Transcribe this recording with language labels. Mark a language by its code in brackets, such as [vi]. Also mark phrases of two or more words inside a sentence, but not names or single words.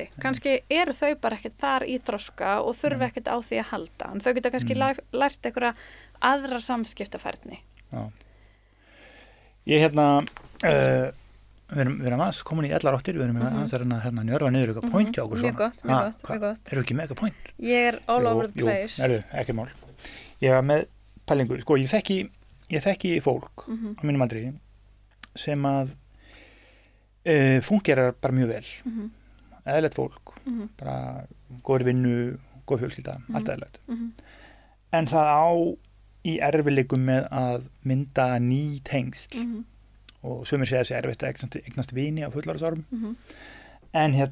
[is] Kannski eru þau bara ekkert þar í þroska og þurfa ekkert á því að halda. En þau geta kannski lært einhverja aðra samskiptafærni. Já. Ég við erum aðeins komin í 11 áttir, við erum aðeins að njörfa niður eitthvað point hjá okkur svona. Mjög gott. Eru ekki með eitthvað point? Ég er [en] all over the place. [is] Jú, ekki mál. Ég var með pælingu, sko, ég þekki fólk á mínum aldri sem að fungerar bara mjög vel eðlilegt fólk bara góður vinnu, góð fjölskylda allt eðlilegt en það á í erfiðleikum með að mynda ný tengsl og sumir segja þessi erfitt að eignast vini á fullorðsárum en